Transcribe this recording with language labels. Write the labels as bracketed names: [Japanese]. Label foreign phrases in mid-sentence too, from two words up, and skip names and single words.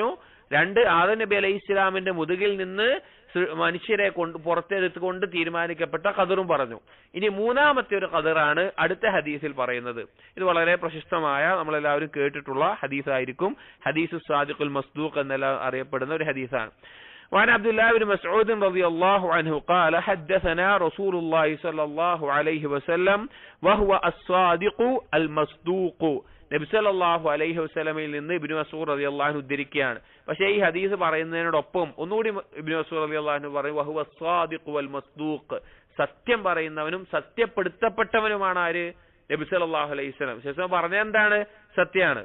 [Malayalam] രണ്ട്, ആദം നബി അലൈഹി ഇസ്ലാമിന്റെ മുതുകിൽ നിന്ന് മനുഷ്യരെ പുറത്തെടുത്തുകൊണ്ട് തീരുമാനിക്കപ്പെട്ട ഖദറും പറഞ്ഞു. ഇനി മൂന്നാമത്തെ ഒരു ഖദറാണ് അടുത്ത ഹദീസിൽ പറയുന്നത്. ഇത് വളരെ പ്രശസ്തമായ, നമ്മളെല്ലാവരും കേട്ടിട്ടുള്ള ഹദീസായിരിക്കും. ഹദീസ് [Arabic] الصادق المصدوق [Malayalam] എന്നെല്ലാം അറിയപ്പെടുന്ന ഒരു ഹദീസാണ്. [Arabic] وعن عبد الله بن مسعود رضي الله عنه قال حدثنا رسول الله صلى الله عليه وسلم وهو الصادق المصدوق. [Malayalam] നബി [Arabic] صلى الله عليه وسلم [Malayalam] നിന്ന് ഇബ്നു മസ്ഊദ് [Arabic] رضي الله عنه [Malayalam] ഉദ്ധരിക്കുകയാണ്. പക്ഷേ ഈ ഹദീസ് പറയുന്നതിനോടൊപ്പം ഒന്നുകൂടി ഇബ്നു മസ്ഊദ് [Arabic] رضي الله عنه [Malayalam] പറയും [Arabic] وهو الصادق المصدوق, [Malayalam] സത്യം പറയുന്നവനും സത്യപ്പെടുത്തപ്പെട്ടവനുമാണ് ആര്? നബി [Arabic] صلى الله عليه وسلم. [Malayalam] ശേഷം പറഞ്ഞ എന്താണ്? സത്യമാണ്.